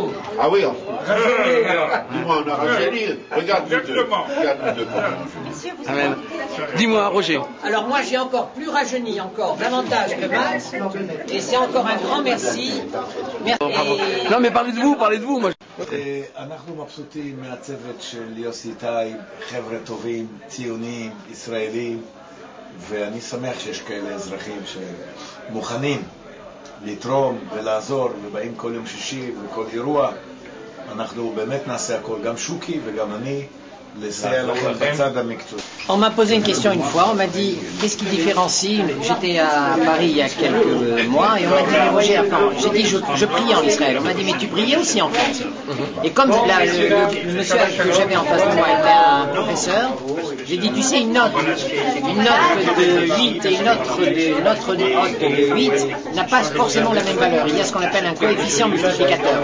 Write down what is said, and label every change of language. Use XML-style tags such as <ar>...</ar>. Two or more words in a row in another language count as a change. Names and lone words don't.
<fr>Ah oui, dis-moi, on a rajeuni. Regarde-nous devant. Amen. Dis-moi, Roger. Alors moi j'ai encore plus rajeuni encore, davantage que Max, et c'est encore un grand merci. Non mais parlez de vous, moi.</fr> <he>אנחנו מבסוטים מהצוות של יוסי טייב, חבר'ה טובים, ציונים, ישראלים, ואני שמח שיש כאלה אזרחים שמוכנים לתרום ולעזור ובאים כל יום שישי וכל אירוע. אנחנו באמת נעשה הכל, גם שוקי וגם אני, לסייע לכם בצד המקצועי.</he> <fr>On m'a posé une question une fois, on m'a dit qu'est-ce qui différencie, j'étais à Paris il y a quelques mois et on m'a dit mais Roger, j'ai dit je priais en Israël, on m'a dit mais tu priais aussi en France. Et comme le monsieur que j'avais en face de moi était un professeur, j'ai dit tu sais une note de 8 et une autre note de 8 n'a pas forcément la même valeur, il y a ce qu'on appelle un coefficient multiplicateur.</fr>